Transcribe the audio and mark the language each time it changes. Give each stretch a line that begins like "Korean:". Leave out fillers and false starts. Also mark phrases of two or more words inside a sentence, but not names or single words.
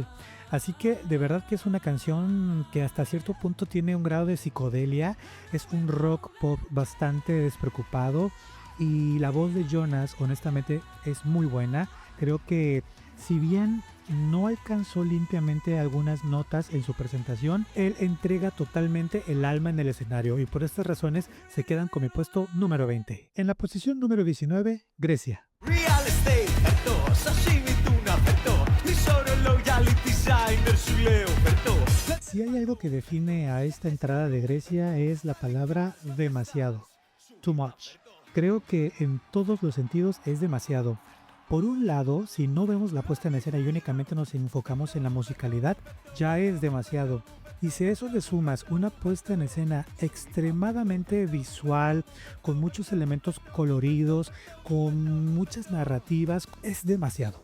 Spanish: Así que de verdad que es una canción que hasta cierto punto tiene un grado de psicodelia, es un rock pop bastante despreocupado y la voz de Jonas honestamente es muy buena. Creo que si bien no alcanzó limpiamente algunas notas en su presentación, él entrega totalmente el alma en el escenario y por estas razones se quedan con mi puesto número 20. En la posición número 19, Grecia. Real estate, ito, sashimi tuna, ito, ni solo loyalty designer suleo, ito. Si hay algo que define a esta entrada de Grecia es la palabra demasiado.
English: Too much.
Spanish: Creo que en todos los sentidos es demasiado. Por un lado, si no vemos la puesta en escena y únicamente nos enfocamos en la musicalidad, ya es demasiado. Y si a eso le sumas una puesta en escena extremadamente visual, con muchos elementos coloridos, con muchas narrativas, es demasiado.